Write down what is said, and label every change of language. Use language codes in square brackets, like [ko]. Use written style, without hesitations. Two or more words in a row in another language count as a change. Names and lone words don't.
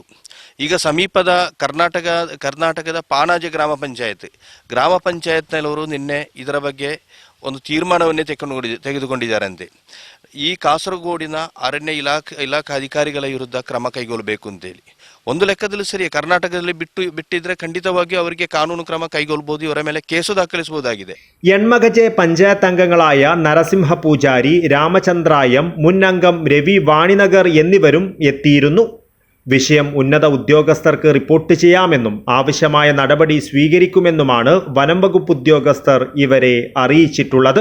[kn] ಈಗ ಸಮೀಪದ ಕರ್ನಾಟಕದ ಪಾಣಾಜೆ ಗ್ರಾಮ ಪಂಚಾಯತ್ನವರು ನಿನ್ನೆ ಇದರ ಬಗ್ಗೆ ಒಂದು ತೀರ್ಮಾನವನ್ನೇ ತೆಗೆದುಕೊಂಡಿದ್ದಾರಂತೆ. ಈ ಕಾಸರಗೋಡಿನ ಅರಣ್ಯ ಇಲಾಖಾ ಅಧಿಕಾರಿಗಳ ವಿರುದ್ಧ ಕ್ರಮ ಕೈಗೊಳ್ಳಬೇಕು ಅಂತೇಳಿ. ಒಂದು ಲೆಕ್ಕದಲ್ಲಿ ಸರಿ, ಕರ್ನಾಟಕದಲ್ಲಿ ಬಿಟ್ಟಿದ್ರೆ ಖಂಡಿತವಾಗಿಯೂ ಅವರಿಗೆ ಕಾನೂನು ಕ್ರಮ ಕೈಗೊಳ್ಳಬಹುದು, ಇವರ ಮೇಲೆ ಕೇಸು ದಾಖಲಿಸಬಹುದಾಗಿದೆ. [ml] എൺമകജെ പഞ്ചായത്ത് അംഗങ്ങളായ നരസിംഹ പൂജാരി, രാമചന്ദ്രായം, മുൻ അംഗം രവി വാണിനഗർ എന്നിവരും എത്തിയിരുന്നു. വിഷയം ഉന്നത ഉദ്യോഗസ്ഥർക്ക് റിപ്പോർട്ട് ചെയ്യാമെന്നും ആവശ്യമായ നടപടി സ്വീകരിക്കുമെന്നുമാണ് വനം വകുപ്പ് ഉദ്യോഗസ്ഥർ ഇവരെ അറിയിച്ചിട്ടുള്ളത്.